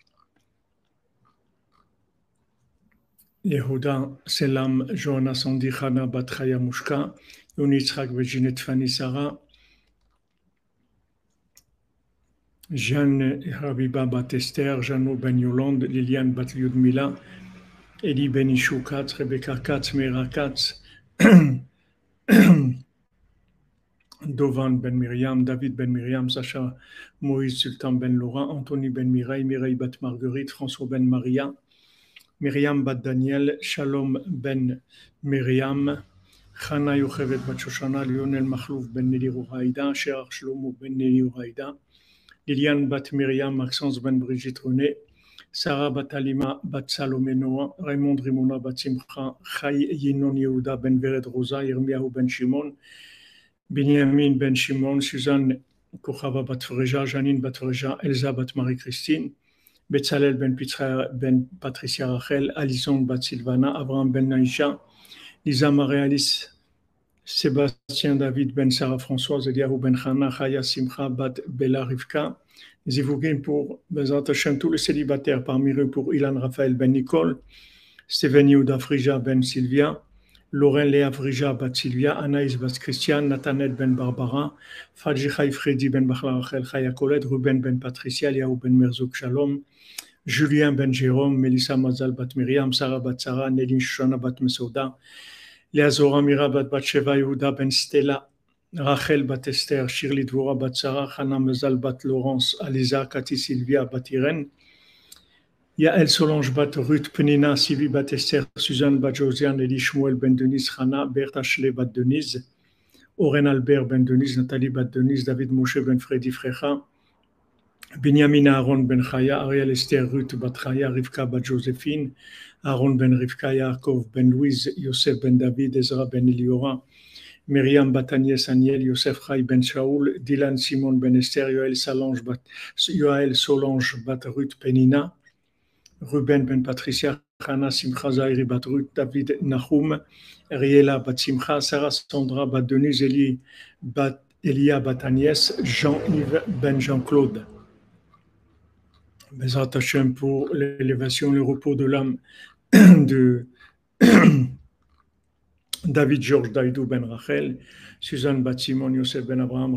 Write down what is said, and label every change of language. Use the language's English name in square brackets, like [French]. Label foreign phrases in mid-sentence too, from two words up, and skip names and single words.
[French] Yehuda Selam, Johanna Sandi, Chana, Bat Chaya Mushka, Yoni Yitzhak, Virginie Fanny Sarah, Jeanne Habiba Bat Esther, Jeannot Ben Yolande, Liliane Bat Lyudmila, Eli Ben Ishu Katz, Rebecca Katz, Meira Katz, Dovan Ben Miriam, David Ben Miriam, Sacha Moïse Sultan Ben Laurent, Anthony Ben Mireille, Mireille Bat Marguerite, François Ben Maria, Myriam Bat Daniel, Shalom Ben Miriam, Chana Yochevet Bat Shoshana, Lionel Machlouf Ben Neli Rouraïda, Sherar Shlomo Ben Neli Rouraïda, Liliane Bat Miriam, Maxence Ben Brigitte René, Sarah Bat Alima Bat Salomé Noah, Raymond Rimona Bat Simcha, Chai Yinon Yehuda Ben Vered Rosa, Yirmiyahu Ben Shimon, Binyamin Ben Shimon, Suzanne Kochava Bat Freja, Janine Bat Freja, Elsa Bat Marie-Christine, Betzalel Ben Patricia Rachel, Alison Bat Sylvana, Abraham Ben Naïcha, Lisa Marie-Alice, Sébastien David Ben Sarah Françoise, Eliahu Ben Chana, Chaya Simcha Bat Bella Rivka, Zivugin pour [Hebrew] בעזרת השם, [French] tous les célibataires, parmi eux pour Ilan Raphaël Ben Nicole, Steven Yehuda Frija Ben Sylvia, Lauren Léa Frija Bat Sylvia, Anaïs Bat Christian, Nathanel Ben Barbara, Fadji Chai Freddy Ben Bachla Rachel Chaya Colette, Ruben Ben Patricia, Eliahu Ben Merzouk Shalom, Julien Ben Jérôme, Melissa Mazal Bat Miriam, Sarah Bat Sarah, Nelly Shoshana Bat Mesouda, Léa Zora Mira Bat Batsheva, Yehuda Ben Stella, Rachel Bat Esther, Shirley Dvora Bat Sarah, Hana Mezal Bat Laurence, Aliza, Cathy Sylvia Bat Irène, Yael Solange Bat Ruth Penina, Sivi Bat Esther, Suzanne Bat Josiane, Elie Shmuel Ben Denise, Hana, Bertha Ashley Bat Denise, Oren Albert Ben Denise, Nathalie Bat Denise, David Moshe Ben Freddy Frecha, Benjamin Aaron Ben Chaya, Ariel Esther Ruth Bat Chaya, Rivka Bat Joséphine, Aaron Ben Rivka, Yaakov Ben Louise, Yosef Ben David, Ezra Ben Eliora, Myriam Bat Agnès Aniel, Yosef Chai Ben Shaoul, Dylan Simon Ben Esther, Yoel Solange Bat Ruth Penina, Ruben Ben Patricia, Chana Simcha Zahiri Bat Ruth, David Nahum, Riela Bat Simcha, Sarah Sandra Bat Denise, Elia Bat Agnès, Jean-Yves Ben Jean-Claude. [Hebrew] בעזרת השם [French] pour l'élévation, le repos de l'âme de David Georges Daïdou Ben Rachel, Suzanne Bat Simon, Yosef Ben Abraham,